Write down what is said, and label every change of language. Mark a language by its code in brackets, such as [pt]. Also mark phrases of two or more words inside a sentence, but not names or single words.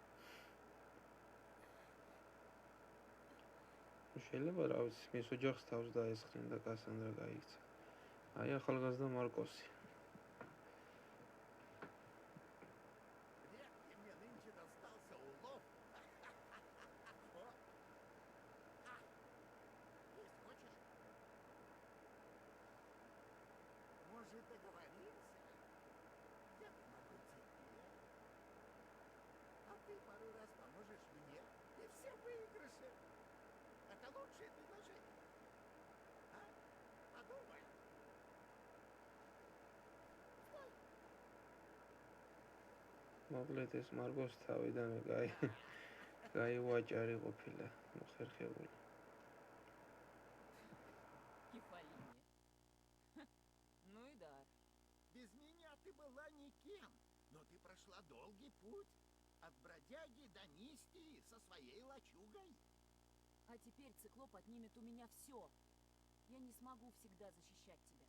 [ka] შეიძლება რა ვიცი, მის ოჯახს თავს დაესხნენ და კასანდრა გაიქცა. აი ახალგაზრდა მარკოსი. [ru] Редкий мне нынче достался улов. Есть хочешь? Может, договоримся? Я помогу тебе. А ты пару раз поможешь мне, и все выигрыши. Это лучшее предложение. А? Подумай. [ka] მოკლედ ეს მარკოს თავიდანვე კაი ვაჭარი ყოფილა, მოხერხებული. [ru] Кефалиния. Ну и да. Без меня ты была никем, но ты прошла долгий путь. От бродяги до миссии со своей лачугой. А теперь циклоп отнимет у меня все. Я не смогу всегда защищать тебя.